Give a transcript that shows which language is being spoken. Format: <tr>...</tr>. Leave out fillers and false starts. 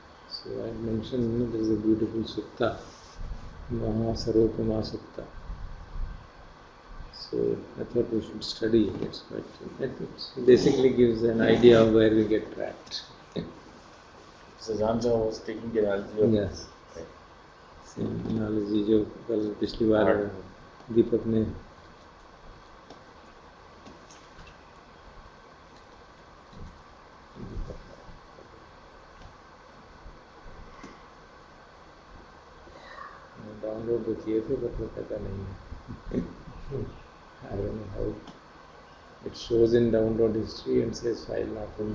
<en>So I had mentioned there is a beautiful sutta, Maha Sarvopama Sutta. So I thought we should study it. It basically gives an idea of where we get trapped. So Jansa was taking the analogy of Yes. Same analogy</en> <hi>जो कल पिछली बार दीपक ने download तो किए थे but मैं पता नहीं है.</hi> <en>I don't know how it shows in download history and says file not in.</en>